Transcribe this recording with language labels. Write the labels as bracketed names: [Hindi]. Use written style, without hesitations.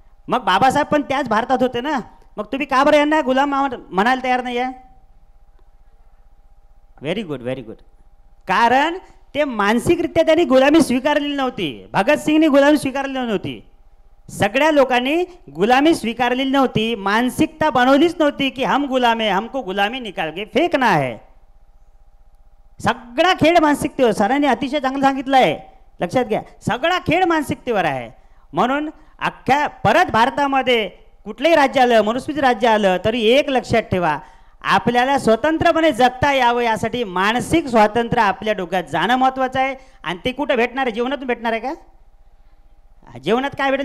[Marathi] मग बाबासाहेब पण त्याच भारतात होते ना. मग तुम्ही का बरं यांना गुलाम म्हणायला तयार नाही आहे? Very good, very good. कारण ते मानसिकरित्या त्यांनी गुलामी स्वीकारलेली नव्हती. भगतसिंगनी गुलामी स्वीकारलेली नव्हती. सगळ्या लोकांनी गुलामी स्वीकारलेली नव्हती. मानसिकता बनवलीच नव्हती की [Hindi] हम गुलाम है, हमको गुलामी निकाल के फेकना है. [Marathi] सगळा खेळ मानसिकतेवर. सरांनी अतिशय चांगलं सांगितलं आहे, लक्षात घ्या. सगळा खेळ मानसिकतेवर आहे. म्हणून अख्ख्या परत भारतामध्ये कुठलंही राज्य आलं, मनुस्मृती राज्य आलं, तरी एक लक्षात ठेवा, आपल्याला स्वतंत्रपणे जगता यावं यासाठी मानसिक स्वातंत्र्य आपल्या डोक्यात जाणं महत्त्वाचं आहे. आणि ते कुठं भेटणार आहे? जीवनातून भेटणार आहे का? जीवनात काय भेटेल?